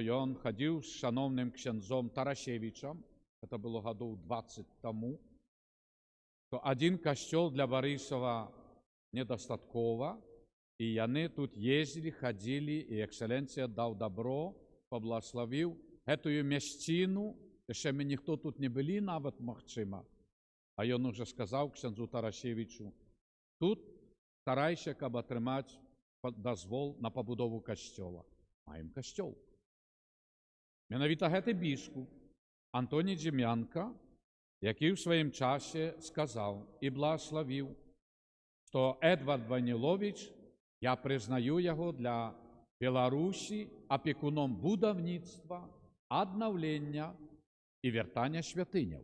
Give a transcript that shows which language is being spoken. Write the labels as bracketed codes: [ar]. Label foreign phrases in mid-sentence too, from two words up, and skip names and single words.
[uk] він ходив з шановним ксензом Тарашевичем, це було років 20 тому, то один костел для Борисова недостатково, і вони тут їздили, ходили, і екселенція дав добро, поблагословив эту місцину, ще ми ніхто тут не були навіть, можливо, а він уже сказав ксензу Тарашевичу, тут старайся, щоб отримати дозвол на побудову костела. Маємо костел. [be] Менавіта гэты біскуп [uk] Антоній Дем'янка, який в своїм часі сказав і благословив, що Едвард Войнілович, я признаю його для Білорусі опікуном будівництва, обновлення і вертання святинів.